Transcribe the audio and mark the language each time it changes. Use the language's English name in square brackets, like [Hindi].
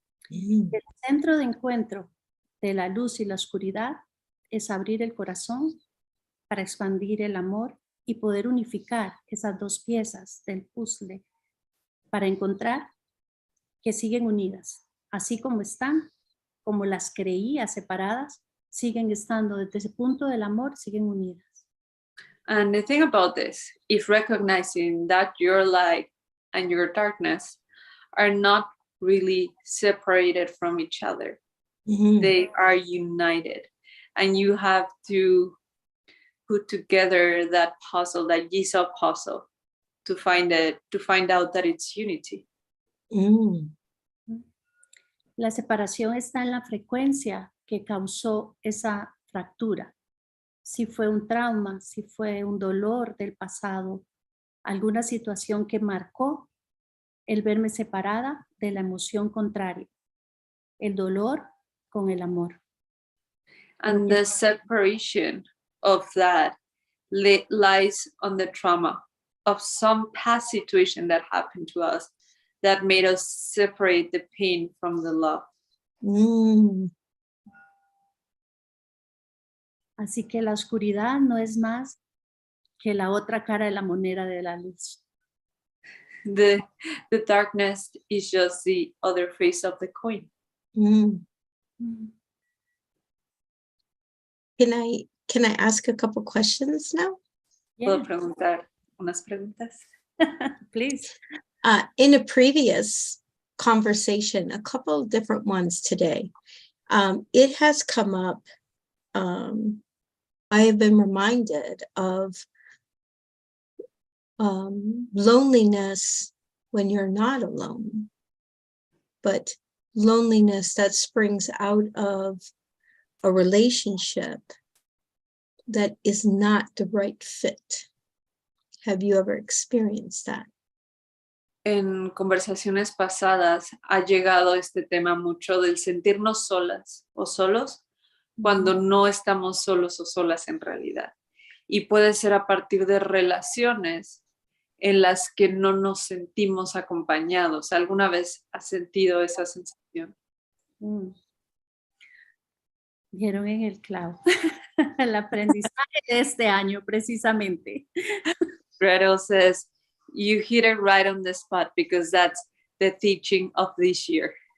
[Spanish] El centro de encuentro de la luz y la oscuridad es abrir el corazón para expandir el amor y poder unificar esas dos piezas del puzzle para encontrar que siguen unidas, así como están, como las creía separadas, siguen estando desde ese punto del amor, siguen unidas. [English] And the thing about this is recognizing that your light and your darkness are not really separated from each other. They are united. And you have to put together that puzzle, that jigsaw puzzle, to find out that it's unity. [Spanish] La separación está en la frecuencia que causó esa fractura. Si fue un trauma, si fue un dolor del pasado, alguna situación que marcó el verme separada de la emoción contraria, el dolor con el amor. [English] And the separation of that lies on the trauma of some past situation that happened to us that made us separate the pain from the love. [Spanish] Así que la oscuridad no es más que la otra cara de la moneda de la luz. [English] The darkness is just the other face of the coin. Can I ask a couple questions now? [Spanish] ¿Puedo preguntar unas preguntas? [English] Please. In a previous conversation, a couple of different ones today, it has come up. I have been reminded of loneliness when you're not alone, but loneliness that springs out of a relationship that is not the right fit. Have you ever experienced that? [Spanish] En conversaciones pasadas ha llegado este tema mucho del sentirnos solas o solos cuando no estamos solos o solas en realidad. Y puede ser a partir de relaciones en las que no nos sentimos acompañados. ¿Alguna vez has sentido esa sensación? Dieron en el clavo. El aprendizaje de este año, precisamente. [English] Gretel says, you hit it right on the spot because that's the teaching of this year.